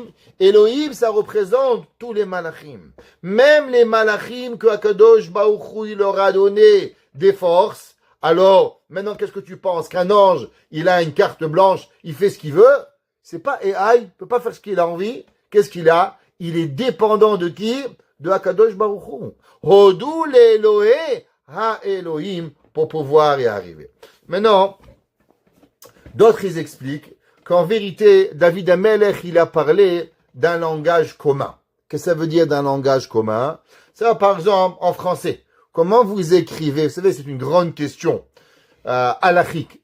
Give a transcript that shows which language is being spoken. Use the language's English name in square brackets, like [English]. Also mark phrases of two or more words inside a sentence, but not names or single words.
[French] Elohim, ça représente tous les malachim. Même les malachim que [Hebrew] הקדוש ברוך הוא, [French] il leur a donné des forces. Alors, maintenant, qu'est-ce que tu penses? Qu'un ange, il a une carte blanche, il fait ce qu'il veut? C'est pas AI, il peut pas faire ce qu'il a envie. Qu'est-ce qu'il a? Il est dépendant de qui? de [Hebrew] הקדוש ברוך הוא. הודו לאלוהי האלוהים [French] pour pouvoir y arriver. Maintenant, d'autres ils expliquent qu'en vérité, David Amelech, il a parlé d'un langage commun. Qu'est-ce que ça veut dire d'un langage commun? Ça, par exemple, en français. Comment vous écrivez? Vous savez, c'est une grande question halachique.